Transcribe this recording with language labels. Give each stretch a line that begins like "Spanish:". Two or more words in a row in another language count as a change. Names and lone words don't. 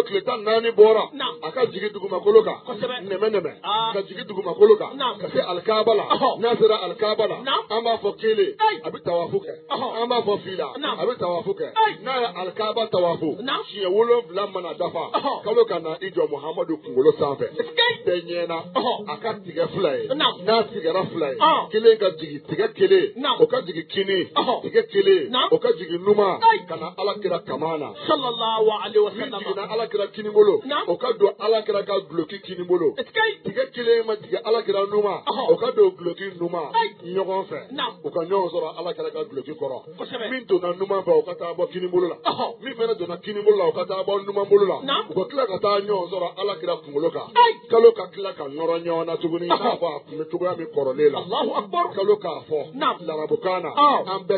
Bambara: tile 14 bɔra a ka jigin dugumakolo kan nɛmɛ ka jigin dugumakolo kan ka se alikaba la n'a sera alikaba la an b'a fɔ kelen a bɛ tawafu kɛ an b'a fɔ fila a bɛ tawafu kɛ n'a ye alikaba tawafu siɲɛ 7 mana dafa kalo ka na i jɔ muhamadu kunkolo sanfɛ bɛɛ ɲɛna a ka tigɛ 2 ye n'a tigɛra 2 ye kelen ka jigi tigɛ kelen o ka jigi kini tigɛ kelen o ka jigi numa ka na alakira kamana
Arabic: صلى الله عليه وسلم
Bambara: ni jiginna alakira kini bolo o ka don alakira ka guloki kini bolo tigɛ kelen ma jigi alakira numa o ka don guloki numa ɲɔgɔn fɛ o ka ɲɔgɔn sɔrɔ alakira ka guloki kɔrɔ min donna numa fɛ o ka taa bɔ kini bolo la min fɛnɛ donna kini bolo la o ka taa bɔ numa bolo la u ka tila ka taa ɲɔgɔn sɔrɔ alakira kunkolo kan kalo ka tila ka nɔrɔ ɲɔgɔn na tuguni i n'a fɔ a kun bɛ cogoya min kɔrɔlen la kalo k'a fɔ larabukan na an bɛɛ